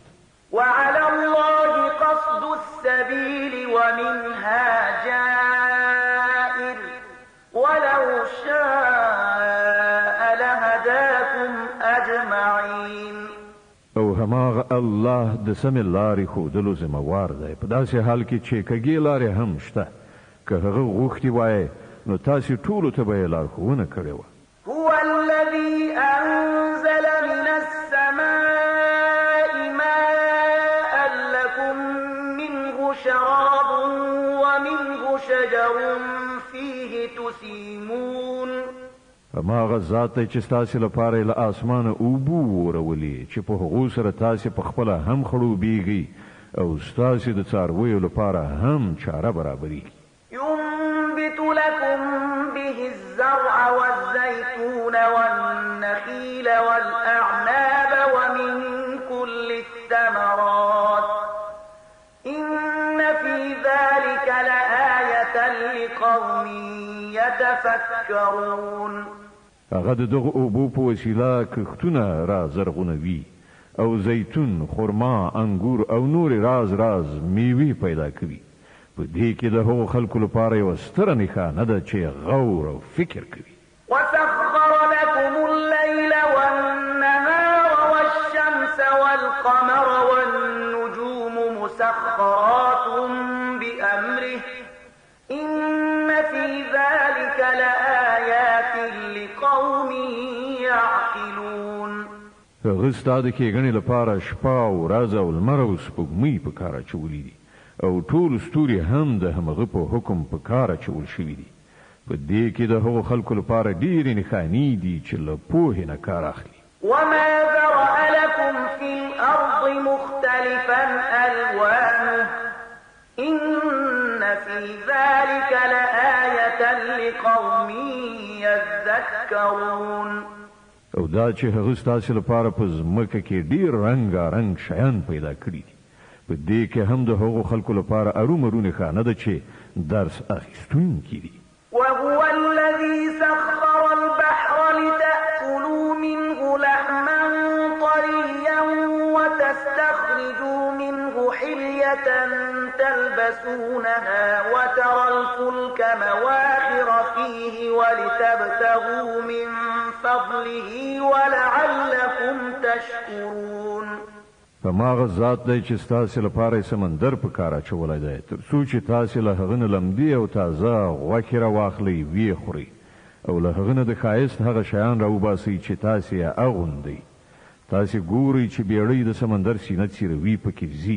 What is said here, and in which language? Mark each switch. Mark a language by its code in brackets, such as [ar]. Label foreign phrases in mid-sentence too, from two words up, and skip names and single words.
[ar] وعلى الله قصد السبيل ومنها جائر ولو شاء لهداكم أجمعين. [ps] او هماغه الله د سمې لارې ښودلو ذمهوار دی په داسې حال کې چې کږې لارې هم شته. که هغه غوښتي وای نو تاسو ټولو ته به یې لارښوونه کړې وه. [ar] هو الذي أنزل من السماء ماء لكم منه شراب ومنه شجر فيه تسيمون. [ps] هماغه ذات دی چې ستاسو لپاره له اسمانه اوبه ورولي چې په هغو سره تاسو په خپله هم خړوبېږئ او ستاسو د څارویو لپاره هم چاره برابرېږي. [ar] ينبت لكم به الزرع والزيتون والنخيل والأعناب ومن كل الثمرات إن في ذلك لآية لقوم يتفكرون. [ps] هغه د دغه اوبو په وسیله کښتونه را زرغونوي او زیتون، خرما، انګور او نور راز میوې پیدا کوي. په دې کې د هغو خلکو لپاره یوه ستره نښانه ده چې غور او فکر کوي. [ar] وسخر لكم الليل والنهار والشمس والقمر والنجوم مسخرات بأمره إن في ذلك لآيات لقوم يعقلون. [ps] هغه ستا د ښېګڼې لپاره شپه او ورځ او لمر او سپوږمۍ په کار اچولي دي او ټول ستوري هم د همغه په حکم په کار اچول شوي دي. په دې کې د هغو خلکو لپاره ډېرې نښانې دي چې له پوهې نه کار اخلي. [ar] وما ذرأ لكم في الأرض مختلفا ألوانه إن في ذلك لآية لقوم يذكرون. [ps] او دا چې هغه ستاسو لپاره په ځمکه کې ډېر رنګارنګ شیان پیدا کړي دي. په دې کې هم د هغو خلکو لپاره ارومرو نښانه ده چې درس اخیستونکي دي. [ar] وهو الذي سخر البحر لتأكلوا منه لحما طريا وتستخرجوا منه حلية تلبسونها وترى الفلك مواخر فيه ولتبتغوا من فضله ولعلكم تشكرون. [ps] هماغه ذات دی چې ستاسو لپاره سمندر په کار اچولی دی تر څو چې تاسو له هغه نه لمدې او تازه غوښې راواخلئ ویې خورئ او له هغه نه د ښایست هغه شیان راوباسئ چې تاسو یې اغوندئ. تاسو ګورئ چې بیړۍ د سمندر سینه څیروي پکې ځي.